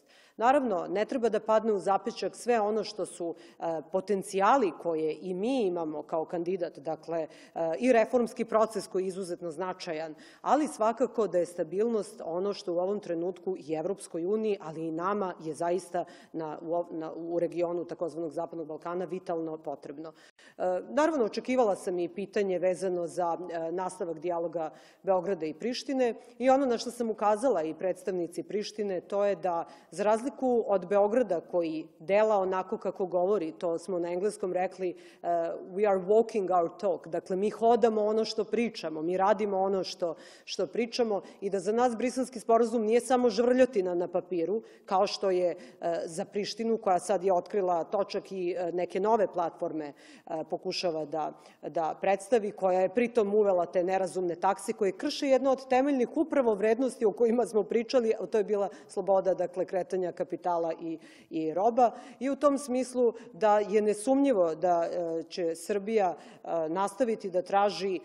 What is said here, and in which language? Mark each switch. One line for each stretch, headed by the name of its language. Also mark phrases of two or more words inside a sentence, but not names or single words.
Serbian: Naravno, ne treba da padne u zapećak sve ono što su potencijali koje i mi imamo kao kandidat, dakle, i reformski proces koji je izuzetno značajan, ali svakako da je stabilnost ono što u ovom trenutku i Evropskoj uniji, ali i nama je zaista u regionu takozvanog Zapadnog Balkana vitalno potrebno. Naravno, očekivala sam i pitanje vezano za nastavak dijaloga Beograda i Prištine, i ono na što sam ukazala i predstavnici Prištine, to je da, za razliku od Beograda koji dela onako kako govori, to smo na engleskom rekli
English: we are walking our talk,
Serbian: dakle, mi hodamo ono što pričamo, mi radimo ono što pričamo, i da za nas Briselski sporazum nije samo žvrljotina na papiru, kao što je za Prištinu, koja sad je otkrila točak i neke nove platforme pokušava da predstavi, koja je pritom uvela te nerazumne takse koje krše jedno od temeljnih upravo vrednosti o kojima smo pričali, a to je bila sloboda, dakle, kretanja kapitala i roba, i u tom smislu da je nesumnjivo da će Srbija nastaviti da traži